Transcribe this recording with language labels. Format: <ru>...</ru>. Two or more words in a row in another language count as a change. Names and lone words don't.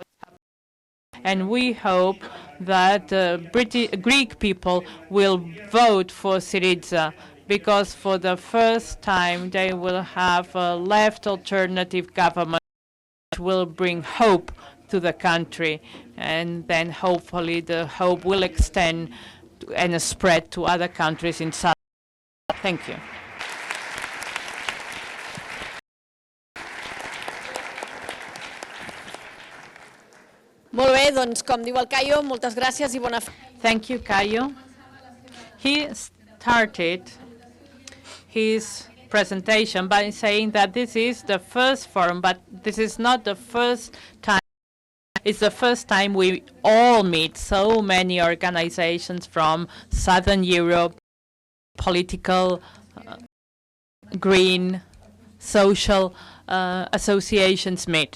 <en>And we hope that Greek people will vote for Syriza, because for the first time they will have a left alternative government which will bring hope to the country, and then hopefully the hope will extend and spread to other countries in South. Thank you.</en> <ca>Molt bé, doncs com diu el Caio, moltes gràcies i bona feina.</ca> <en>Thank you, Caio. He started his presentation by saying that this is the first forum, but this is not the first time. It's the first time we all meet, so many organizations from Southern Europe, political, green, social associations meet.</en>